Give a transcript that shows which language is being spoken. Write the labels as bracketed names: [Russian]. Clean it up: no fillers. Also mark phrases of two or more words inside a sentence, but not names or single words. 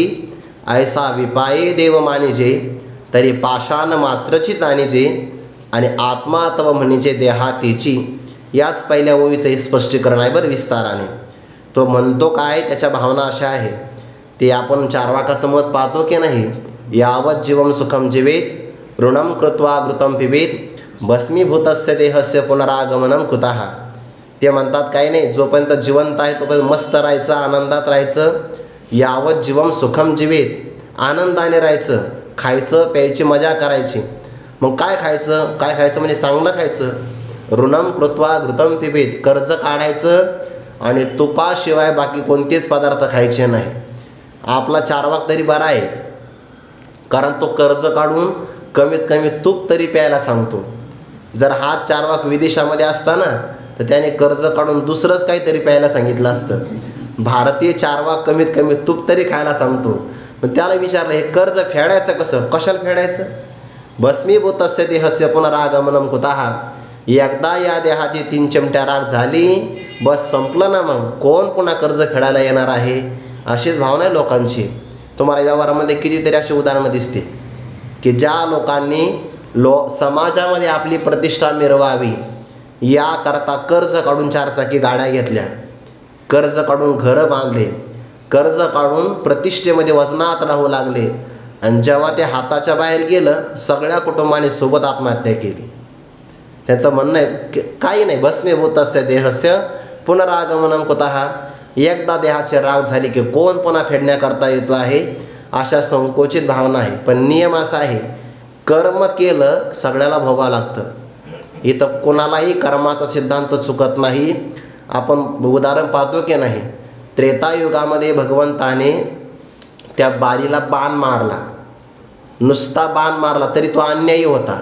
[Marathi] ऐसा विपाये देव मानिजे, तरी पाषाण मात्रची जाणीजे. आणि आत्मा तव म्हणजे देहातीची. याच पहिल्या ओळीचं हे स्पष्टीकरण आहे बरं विस्ताराने. तो म्हणतो काय? त्याच्या भावना अशा आहे, ते आपण चार्वाकाचं मत पाहतो की नाही? [Sanskrit] यावत जीवम सुखम जीवेत ऋणम कृत्वा घृतम पिबेत भस्मीभूतस्य देहस्य पुनरागमनम कुतः. [Marathi] ते म्हणतात काही नाही, जोपर्यंत जिवंत आहे तोपर्यंत मस्त राहायचं, आनंदात राहायचं. [Sanskrit] यावत जीवम सुखम जीवेत, [Marathi] आनंदाने राहायचं, खायचं प्यायची मजा करायची. मग काय खायचं? काय खायचं म्हणजे चांगलं खायचं. [Sanskrit] ऋणम कृत्वा घृतम पिबेत, [Marathi] कर्ज काढायचं आणि तुपाशिवाय बाकी कोणतेच पदार्थ खायचे नाही. आपला चारवाक तरी बरा आहे, कारण तो कर्ज काढून कमीत कमी तूप तरी प्यायला सांगतो. जर हा चारवाक विदेशामध्ये असता ना तर त्याने कर्ज काढून दुसरंच काहीतरी प्यायला सांगितलं असतं. भारतीय चारवाक कमीत कमी तूप तरी खायला सांगतो. पण त्याला विचारलं हे कर्ज फेडायचं कसं? कशाला फेडायचं? [Sanskrit] भस्मीभूतस्य देहस्य पुनरागमनम कुतः. [Marathi] एकदा या देहाची 3 चिमट्या राख झाली, बस संपलं ना. मग कोण पुन्हा कर्ज फेडायला येणार आहे? अशीच भावना आहे लोकांची. तुम्हाला व्यवहारामध्ये कितीतरी अशी उदाहरणं दिसते की ज्या लोकांनी समाजामध्ये आपली प्रतिष्ठा मिरवावी याकरता कर्ज काढून 4 चाकी गाड्या घेतल्या, कर्ज काढून घरं बांधले, कर्ज काढून प्रतिष्ठेमध्ये वजनात राहू लागले, आणि जेव्हा ते हाताच्या बाहेर गेलं सगळ्या कुटुंबाने सोबत आत्महत्या केली. त्यांचं म्हणणं आहे काही नाही, [Sanskrit] भस्मीभूतस्य देहस्य पुनरागमनं कुतः. [Marathi] एकदा देहाची राग झाली की कोण पुन्हा फेडण्याकरता येतो आहे, अशा संकोचित भावना आहे. पण नियम असा आहे, कर्म केलं सगळ्याला भोगावं लागतं. इथं कोणालाही कर्माचा सिद्धांत चुकत नाही. आपण उदाहरण पाहतो की नाही, त्रेतायुगामध्ये भगवंताने त्या बालीला बाण मारला, नुसता बाण मारला तरी तो अन्यायी होता.